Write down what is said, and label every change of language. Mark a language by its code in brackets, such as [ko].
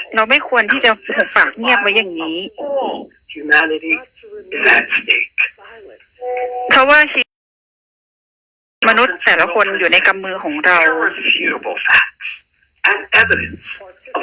[th] เราไม่ควรที่จะหุบปากเงียบไว้อย่างนี้ [en] All humanity is at stake. [th] เพราะว่าชีวิตมนุษย์แต่ละคนอยู่ในกำมือของเรา [en] Irrefutable facts and evidence of